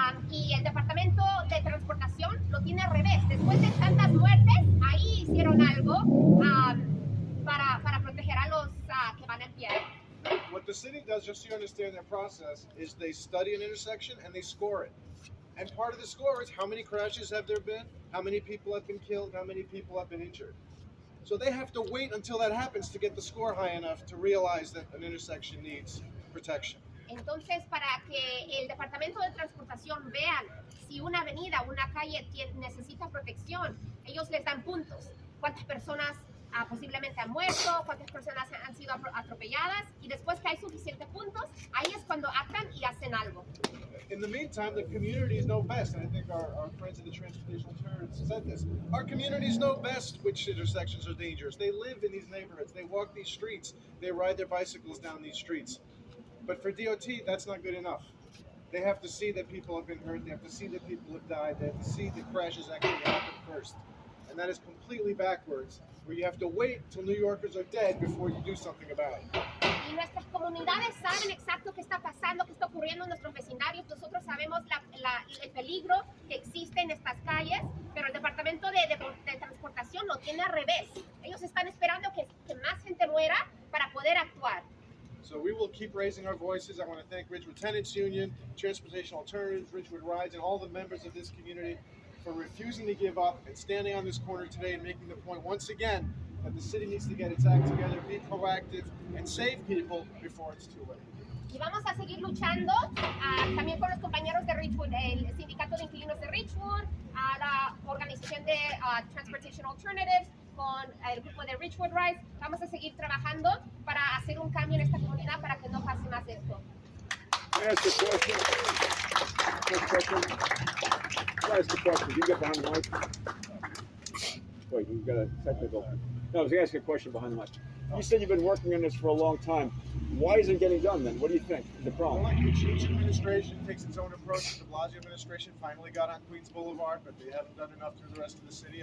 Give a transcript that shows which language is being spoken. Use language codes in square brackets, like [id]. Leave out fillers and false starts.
[es] Y el Departamento de Transportación lo tiene al revés. Después de tantas muertes, ahí hicieron algo para proteger a los que van en pie. [en] What the city does, just so you understand their process, is they study an intersection and they score it. And part of the score is how many crashes have there been, how many people have been killed, how many people have been injured. So they have to wait until that happens to get the score high enough to realize that an intersection needs protection. [es] Entonces, para que el Departamento de Transportación vean si una avenida, una calle necesita protección, ellos les dan puntos. Cuántas personas posiblemente han muerto, cuántas personas han sido atropelladas, y después que hay suficientes puntos, ahí es cuando actan y hacen algo. [en] In the meantime, the communities know best, and I think our friends in the transportation alternatives said this. Our communities know best which intersections are dangerous. They live in these neighborhoods. They walk these streets. They ride their bicycles down these streets. But for DOT, that's not good enough. They have to see that people have been hurt. They have to see that people have died. They have to see that crashes actually happen first. And that is completely backwards, where you have to wait till New Yorkers are dead before you do something about it. [es] Y nuestras comunidades saben exacto qué está pasando, qué está ocurriendo en nuestros vecindarios. Nosotros sabemos el peligro que existe en estas calles, pero el Departamento de Transportación lo tiene al revés. Ellos están esperando que más gente muera para poder actuar. [en] So we will keep raising our voices. I want to thank Ridgewood Tenants Union, Transportation Alternatives, Ridgewood Rides, and all the members of this community for refusing to give up and standing on this corner today and making the point once again that the city needs to get its act together, be proactive, and save people before it's too late. [es] Y vamos a seguir luchando también con los compañeros de Ridgewood, el sindicato de inquilinos de Ridgewood, a la organización de Transportation Alternatives, con el grupo de Ridgewood Rides. Vamos a seguir trabajando para hacer un cambio en esta comunidad para que no pase más esto. [en] Can I ask a question? Quick question. Can I ask a question? Do you get behind the mic? Wait, you've got a technical. No, I was going to ask you a question behind the mic. You said you've been working on this for a long time. Why isn't it getting done then? What do you think is the problem? Well, each administration takes its own approach. The de Blasio administration finally got on Queens Boulevard, but they haven't done enough through the rest of the city.